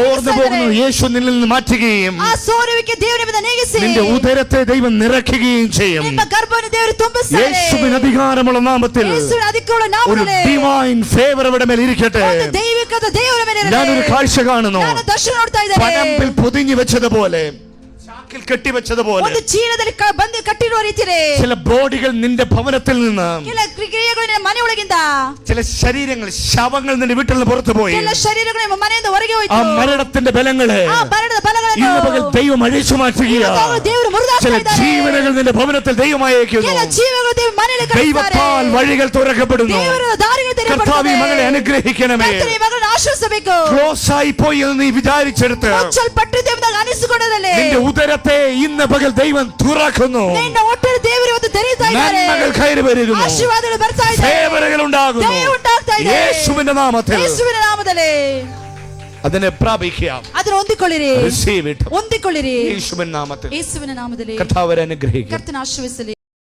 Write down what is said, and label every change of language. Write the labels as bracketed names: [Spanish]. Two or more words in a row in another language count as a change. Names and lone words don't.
[Malayalam] ചോർന്നു പോകുന്നു യേശു നിന്നിൽ നിന്ന് മാറ്റുകയും [Kannada] ಆ ಸೋರುವಿಕೆ ದೇವರಿಂದ ನೀಗಿಸಿ [Malayalam] നിന്റെ ഉദരത്തെ ദൈവം നിറയ്ക്കുകയും ചെയ്യും. [Kannada] ನಿಮ್ಮ ಗರ್ಭವನ್ನು ದೇವರು ತುಂಬಿಸುತ್ತಾರೆ. [Malayalam] യേശുവിന് അധികാരമുള്ള നാമത്തിൽ [Kannada] ಯೇಸುವಿನ ಅಧಿಕಾರವುಳ್ಳ [Malayalam] ഒരു [Kannada] ನಾಮದಲ್ಲಿ [English] divine favour [Malayalam] ഇവിടെ മേൽ ഇരിക്കട്ടെ. [Kannada] ಒಂದು ದೈವಿಕದ ದೇವರ ಮೇಲೆ ಇರಲಿ. [Malayalam] ഞാനൊരു കാഴ്ച കാണുന്നു. [Kannada] ನಾನು ದರ್ಶನ ನೋಡ್ತಾ ಇದ್ದೇನೆ. [Malayalam] പനമ്പിൽ പൊതിഞ്ഞു വെച്ചതുപോലെ, ചാക്കിൽ കെട്ടിവെച്ചതുപോലെ [Kannada] ಒಂದು ಚೀಲದಲ್ಲಿ ಬಂದು ಕಟ್ಟಿರುವ ರೀತಿಯಲ್ಲಿ [Malayalam] ചില ബോഡികൾ നിന്റെ ഭവനത്തിൽ നിന്ന്, [Kannada] ಕೆಲ ಕ್ರಿಯೆಗಳು ನಿನ್ನ ಮನೆ ಒಳಗಿಂದ, [Malayalam] ചില ശരീരങ്ങൾ, ശവങ്ങൾ നിന്റെ വീട്ടിൽ നിന്ന് പുറത്തു പോയി. [Kannada] ಕೆಲ ಶರೀರಗಳು ನಿಮ್ಮ ಮನೆಯಿಂದ ಹೊರಗೆ [Malayalam] ആ [Kannada] ಹೋಯಿತು. [Malayalam] മരണത്തിന്റെ ബലങ്ങളെ [Kannada] ಆ ಮರಣದ ಫಲಗಳನ್ನು [Malayalam] ഇന്ന് പകൽ ദൈവം അഴിച്ചു മാറ്റുകയാ. [Kannada] ದೇವರು ಮುರಿದಾಕ್ತಾ [Malayalam] ചില [Kannada] ಇದ್ದಾರೆ. [Malayalam] ജീവനുകൾ നിന്റെ ഭവനത്തിൽ ദൈവം അയക്കുന്നു. [Kannada] ಕೆಲ ಜೀವಗಳು ದೇವರು ಮನೆಯಲ್ಲಿ ಕಳಿಸ್ತಾರೆ. [Malayalam] ദൈവത്താൽ വഴികൾ തുറക്കപ്പെടുന്നു. [Kannada] ದೇವರ ದಾರಿಗಳು [Malayalam] കർത്താവേ, [Kannada] ತೆರೆಯಲ್ಪಡುತ್ತವೆ. [Malayalam] മകളെ അനുഗ്രഹിക്കണമേ. [Kannada] ಕರ್ತನೇ, ಈ ಮಗಳನ್ನು ಆಶೀರ್ವದಿಸಬೇಕು. [Malayalam] ക്ലോസ് ആയി പോയി എന്ന് നീ വിചാരിച്ചെടുത്ത് [Kannada] ಮುಚ್ಚಲ್ಪಟ್ಟಿದೆ ಎಂಬುದಾಗಿ ಅನಿಸಿಕೊಂಡದಲ್ಲಿ [Malayalam] നിന്റെ ഉദരത്തെ ഇന്ന് പകൽ ദൈവം തുറക്കുന്നു. [Kannada] ನಿನ್ನ ಹೊಟ್ಟೆಯಲ್ಲಿ ದೇವರು ಇವತ್ತು ತೆರೀತಾ ಇದ್ದಾರೆ. [Malayalam] നന്മകൾ കയറി വരുന്നു. [Kannada] ಆಶೀರ್ವಾದಗಳು ಬರ್ತಾ ಇದ್ದಾರೆ. [Malayalam] ഫേവറുകൾ ഉണ്ടാകുന്നു. [Kannada] ದಯೆ ಉಂಟಾಗ್ತಾ ಇದೆ. [Malayalam] യേശുവിന്റെ നാമത്തിൽ [Kannada] ಯೇಸುವಿನ ನಾಮದಲ್ಲಿ [Malayalam] അതിനെ പ്രാപിക്കാം. [Kannada] ಅದನ್ನು ಹೊಂದಿಕೊಳ್ಳಿರಿ. [English] Receive it. [Kannada] ಹೊಂದಿಕೊಳ್ಳಿರಿ. [Malayalam] യേശുവിന്റെ നാമത്തിൽ [Kannada] ಯೇಸುವಿನ ನಾಮದಲ್ಲಿ [Malayalam] കർത്താവരെ അനുഗ്രഹിക്കും. [Kannada] ಕರ್ತನ ಆಶೀರ್ವದಿಸಲಿ.